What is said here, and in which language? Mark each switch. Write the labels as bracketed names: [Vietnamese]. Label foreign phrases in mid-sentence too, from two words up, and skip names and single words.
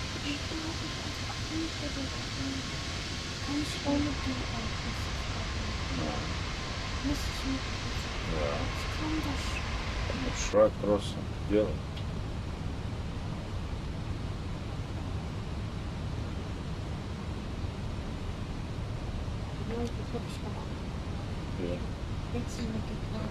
[German] Kann ich ohne die Einfluss. Muss ich mit. [Russian] Да. [German] Ich kann das. [Russian] Шаг просто делай. [German] Das habe ich gemacht. Ja. Jetzt sind wir getragen.